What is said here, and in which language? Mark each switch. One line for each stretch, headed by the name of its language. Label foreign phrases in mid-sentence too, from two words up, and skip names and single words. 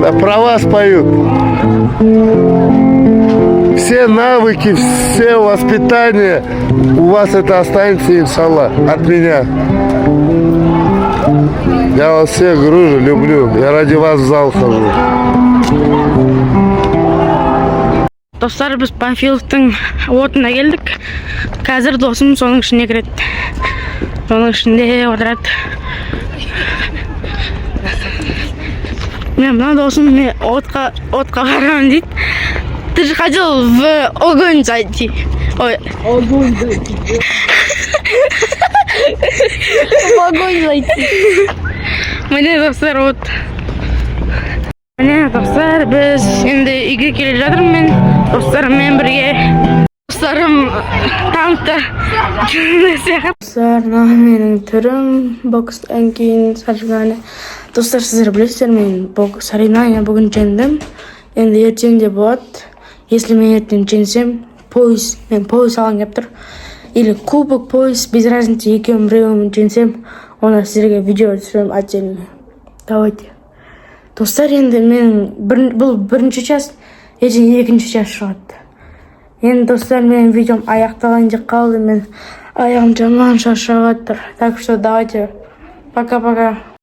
Russian: Да, про вас поют. Все навыки, все воспитание, у вас это останется, иншаллах, от меня. Я вас всех дружу, люблю. Я ради вас в зал хожу.
Kazakh: Достар, біз Панфиловтың отына келдік. Қазір досым соның ішіне кіреді. Соның ішінде отырады. Мен мына досым отқа барамын дейді.
Russian: Ты же хотел в огонь зайти. Ой. Огонь зайти. В огонь зайти.
Kazakh: Міне достар, вот. Міне достар, біз енді үйге келе жатырмын мен. Достарыммен бірге. Достарым танкта. Достар, менің түрім бокстан кейін саржиганы. Достар, сіздер білесіздер, мен соревнования бүгін жеңдім. Енді ертең де болады. Если мен ертең жеңсем, мен пояс алған кеп тұр.
Russian: Или кубок, пояс, без разницы,
Kazakh: екеуін біреуін жеңсем, оны сіздерге видео түсірем отдельно.
Russian: Давайте.
Kazakh: Достар, енді бұл бірінші час, ертең екінші час шығады. Енді достар, менің видеом аяқталған деп қалды, мен аяғым жаман шаршап жатыр.
Russian: Так что давайте, пока-пока.